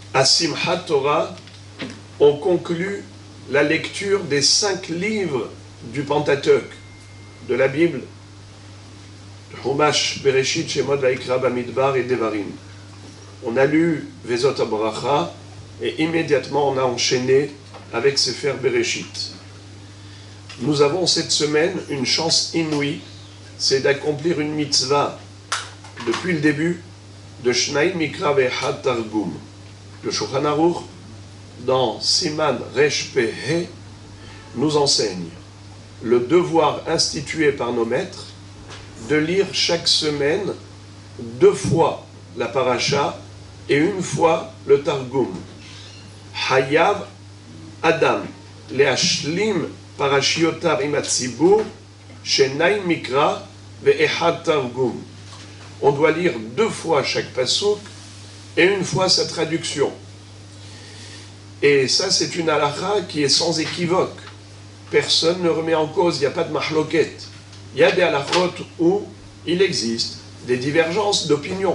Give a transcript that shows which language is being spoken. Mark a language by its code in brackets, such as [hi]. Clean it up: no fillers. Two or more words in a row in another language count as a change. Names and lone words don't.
[fr] à Simchat Torah, on conclut la lecture des 5 livres du Pentateuque, de la Bible, Chumash, Bereshit, Shemot, Vaikra, Bamidbar et Devarim. On a lu Vezot HaBracha et immédiatement on a enchaîné avec Sefer Bereshit. Nous avons cette semaine une chance inouïe, c'est d'accomplir une mitzvah depuis le début de [he] שנים מקרא ואחד תרגום. [fr] Le Shulchan Aruch, dans [he] סימן ריש פה, [fr] nous enseigne le devoir institué par nos maîtres de lire chaque semaine 2 fois la paracha et 1 fois le Targum. [he] חייב אדם להשלים פרשיותיו עם הציבור שנים מקרא ואחד תרגום. [fr] On doit lire 2 fois chaque pasuk et 1 fois sa traduction. Et ça, c'est une halakha qui est sans équivoque. Personne ne remet en cause, il n'y a pas de mahloket. Il y a des halakhot où il existe des divergences d'opinion.